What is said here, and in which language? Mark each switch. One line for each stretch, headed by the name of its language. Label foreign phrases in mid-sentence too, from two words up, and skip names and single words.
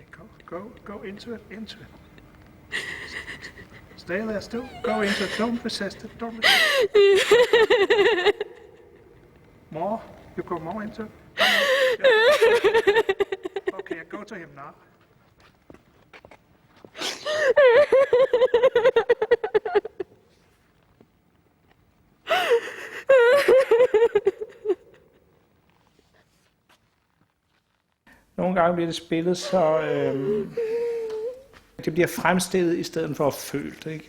English: Go into it. Stay there still. Go into it. Don't resist it. More. You go more into it. Okay, go to him now.
Danish: Nogle gange bliver det spillet så det bliver fremstillet i stedet for at føle det, ikke?